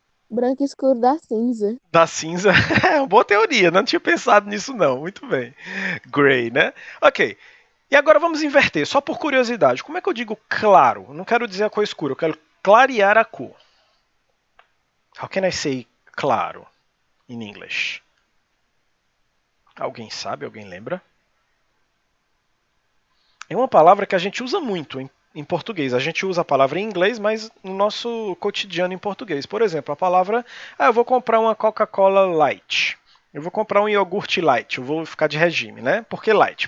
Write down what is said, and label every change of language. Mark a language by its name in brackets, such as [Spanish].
[Portuguese] Branco escuro da cinza. Da cinza. É uma boa teoria, não tinha pensado nisso não. Muito bem. Gray, né? Ok. E agora vamos inverter, só por curiosidade. Como é que eu digo claro? Eu não quero dizer a cor escura, eu quero clarear a cor. [English] How can I say claro in English? [Portuguese] Alguém sabe? Alguém lembra? É uma palavra que a gente usa muito em português. A gente usa a palavra em inglês, mas no nosso cotidiano em português. Por exemplo, a palavra, eu vou comprar uma Coca-Cola Light. Eu vou comprar um iogurte light, eu vou ficar de regime, né? Por que light?